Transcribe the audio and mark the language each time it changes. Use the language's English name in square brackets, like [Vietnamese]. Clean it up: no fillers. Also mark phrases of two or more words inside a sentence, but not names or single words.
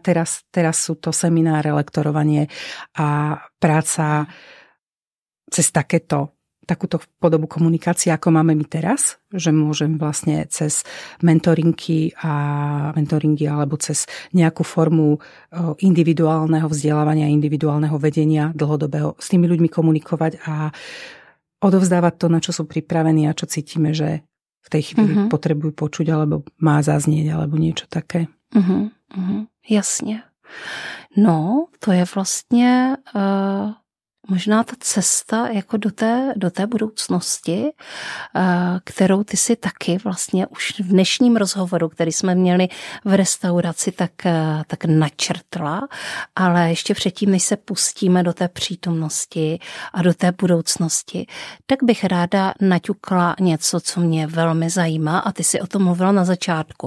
[Slovak] Teraz sú to semináre, lektorovanie a práca cez takúto podobu komunikácie, ako máme my teraz, že môžem vlastne cez mentoringy alebo cez nejakú formu individuálneho vzdelávania, individuálneho vedenia dlhodobého s tými ľuďmi komunikovať a odovzdávať to, na čo sú pripravení a čo cítime, že v tej chvíli potrebujú počuť alebo má zaznieť alebo niečo také. [Czech] Jasně. No, to je vlastně možná ta cesta jako do té budoucnosti, kterou ty si taky vlastně už v dnešním rozhovoru, který jsme měli v restauraci, tak načrtla, ale ještě předtím, než se pustíme do té přítomnosti a do té budoucnosti, tak bych ráda naťukla něco, co mě velmi zajímá a ty si o tom mluvila na začátku.